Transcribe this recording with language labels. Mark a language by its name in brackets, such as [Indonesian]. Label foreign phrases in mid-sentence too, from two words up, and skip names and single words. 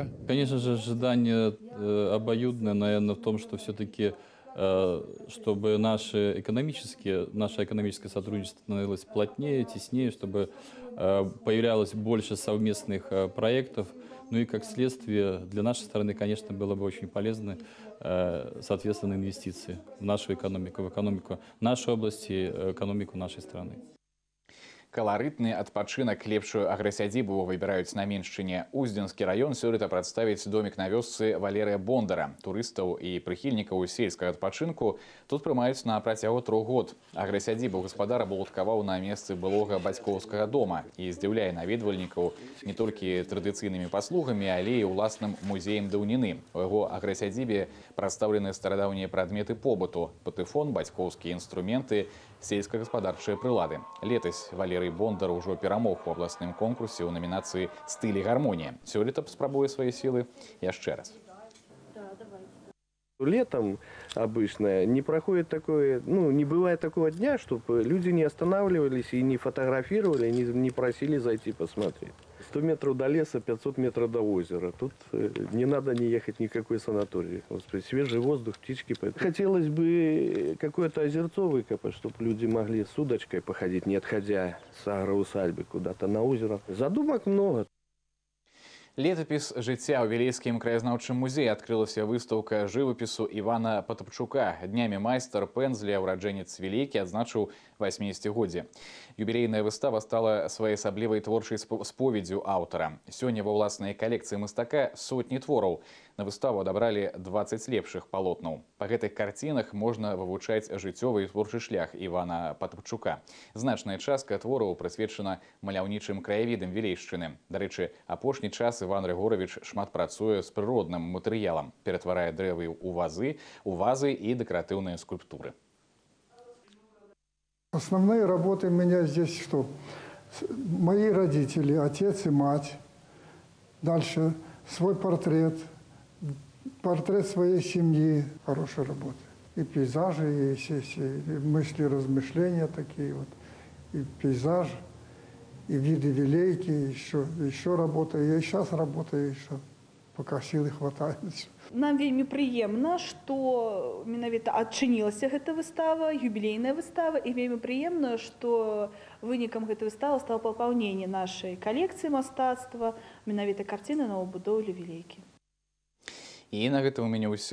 [Russian] Конечно же, ожидание обоюдное, наверное, в том, что все-таки, чтобы наше экономическое сотрудничество становилось плотнее, теснее, чтобы появлялось больше совместных проектов. Ну и как следствие, для нашей страны, конечно, было бы очень полезно, соответственно, инвестиции в нашу экономику, в экономику нашей области, экономику нашей страны. [Belarusian] Каларытны адпачынак лепшую аграсядзібу выбіраюць на Меншчыне. Уздзенскі раён сёлета прадставіць домік на вёсцы Валерыя Бондара. Турыстаў і прыхільнікаў сельскага адпачынку тут прымаюць на працягу 3 год. Аграсядзібу гаспадара балуткаваў на месцы былога бацькоўскага дома і здзіўляе наведвальнікаў не толькі традыцыйнымі паслугамі, але і ўласным музеем даўніны. У яго аграсядзібе прадстаўлены старадаўнія прадметы побыту: патэфон, бацькоўскія інструменты, сельскагаспадарчыя прылады. Летась Валерый Бондар ужо перамог у абласным конкурсе ў намінацыі «Стыль і гармонія». Сёлета спрабуе свае сілы яшчэ раз. [Russian] Летом обычно не проходит такое, не бывает такого дня, чтобы люди не останавливались и не фотографировали, не просили зайти посмотреть. 100 метров до леса, 500 метров до озера. Тут не надо не ехать ни в какой санаторий. Господи, свежий воздух, птички. Хотелось бы какое-то озерцо выкопать, чтобы люди могли с удочкой походить, не отходя с агроусадьбы куда-то на озеро. Задумок много. [Belarusian] Летапіс жыцця ў Вілейскім краязнаўчым музеі адкрылася выстаўка жывапісу Івана Патапчука. Днямі майстар пэндзля, ураджэнец Вілейкі, адзначыў 80-годдзе. Юбілейная выстава стала своеасаблівай творчай споведдзю аўтара. Сёння ва ўласнай калекцыі мастака сотні твораў. На выставу адабралі 20 лепшых палотнаў. Па гэтых карцінах можна вывучаць жыццёвы і творчы шлях Івана Патапчука. Значная частка твораў прысвечана маляўнічым краявідам Вілейшчыны. Дарэчы, апошні час Іван Рыгорович шмат працуе з прыродным матэрыялам, ператварае дрэвы ў вазы і дэкаратыўныя скульптуры. [Russian] Основные работы у меня здесь что? Мои родители, отец и мать. Дальше свой портрет своей семьи. Хорошая работа. И пейзажи, и мысли, размышления такие вот. И пейзаж, и виды Вілейкі, еще работаю. Я и сейчас работаю, еще, пока силы хватает. [Belarusian] Нам вельмі прыемна, што менавіта адчынілася гэта выстава, юбілейная выстава, і вельмі прыемна, што вынікам гэтай выставы стала папаўненне нашай калекцыі мастацтва, менавіта карціны новабудоўлі Вілейкі. І на гэта ў мяне ўсё.